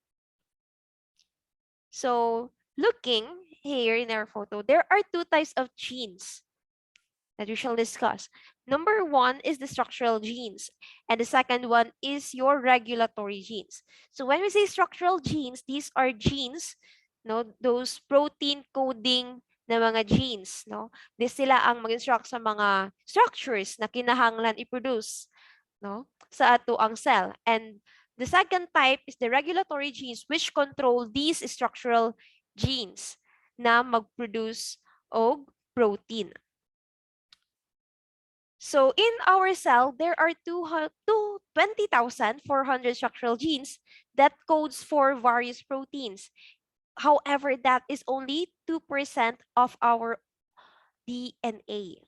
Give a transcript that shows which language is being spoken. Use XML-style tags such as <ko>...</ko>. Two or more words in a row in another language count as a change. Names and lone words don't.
<en>So, looking here in our photo, there are two types of genes that we shall discuss. Number one is the structural genes, and the second one is your regulatory genes. So when we say structural genes, these are genes, no, those protein coding</en> <ceb>na mga</ceb> <en>genes, no?</en> <ceb>Sila ang mag-instruct sa mga structures na kinahanglan i-produce, no, sa ato ang cell.</ceb> <en>And the second type is the regulatory genes which control these structural genes</en> <ceb>na mag-produce og</ceb> <en>protein. So in our cell, there are 20,400 structural genes that codes for various proteins. However, that is only 2% of our DNA.</en>